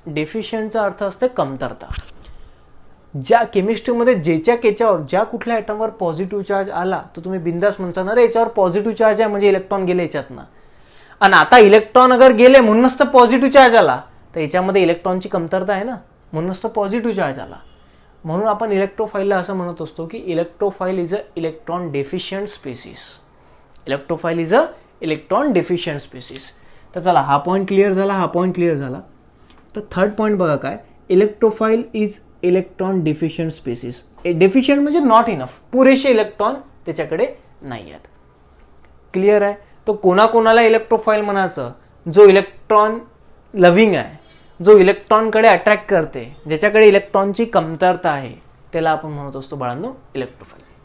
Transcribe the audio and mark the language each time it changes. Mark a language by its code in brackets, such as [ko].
[mr] डेफिशियंटचा अर्थ असते कमतरता। ज्या केमिस्ट्रीमध्ये ज्या कुठल्या ॲटमवर पॉझिटिव्ह चार्ज आला तर तुम्ही बिंदास म्हणता ना रे याच्यावर पॉझिटिव्ह चार्ज आहे म्हणजे इलेक्ट्रॉन गेले याच्यातनं, आणि आता इलेक्ट्रॉन अगर गेले म्हणूनच तर पॉझिटिव्ह चार्ज आला, तर याच्यामध्ये इलेक्ट्रॉनची कमतरता आहे ना, म्हणूनच तर पॉझिटिव्ह चार्ज आला। म्हणून आपण इलेक्ट्रोफाइलला असं म्हणत असतो की [en] Electrophile is a electron deficient species. Electrophile is a electron deficient species. [mr] तर चला हा पॉईंट क्लिअर झाला, हा पॉईंट क्लिअर झाला. तर थर्ड पॉईंट बघा काय, [en] Electrophile is electron deficient species. [mr] Deficient म्हणजे [en] not enough, [mr] पुरेसे इलेक्ट्रॉन त्याच्याकडे नाही आहेत. क्लिअर आहे. तो कोणाकोणाला इलेक्ट्रोफाइल म्हणायचं, जो इलेक्ट्रॉन लव्हिंग आहे, जो इलेक्ट्रॉनकडे अट्रॅक्ट करते, ज्याच्याकडे इलेक्ट्रॉनची कमतरता आहे, त्याला आपण म्हणत असतो बाळांनो इलेक्ट्रोफाइल.